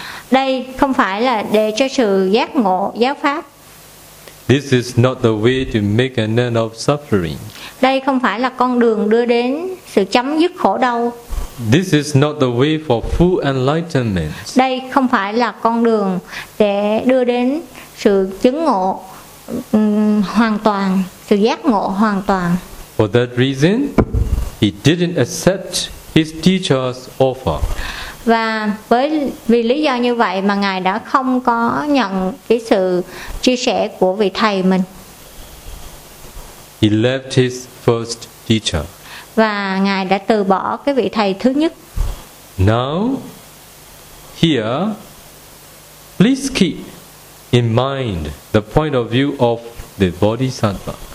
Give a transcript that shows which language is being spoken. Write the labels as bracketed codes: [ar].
[vi] Đây không phải là để cho sự giác ngộ giáo pháp. [en] This is not the way to make an end of suffering. [vi] Đây không phải là con đường đưa đến sự chấm dứt khổ đau. [en] This is not the way for full enlightenment. [vi] Đây không phải là con đường để đưa đến sự chứng ngộ hoàn toàn, sự giác ngộ hoàn toàn. [en] For that reason, he didn't accept his teacher's offer. [vi] Và với vì lý do như vậy mà ngài đã không có nhận cái sự chia sẻ của vị thầy mình. [en] He left his first teacher. [vi] Và ngài đã từ bỏ cái vị thầy thứ nhất. [en] Now, here, please keep in mind the point of view of the Bodhisattva.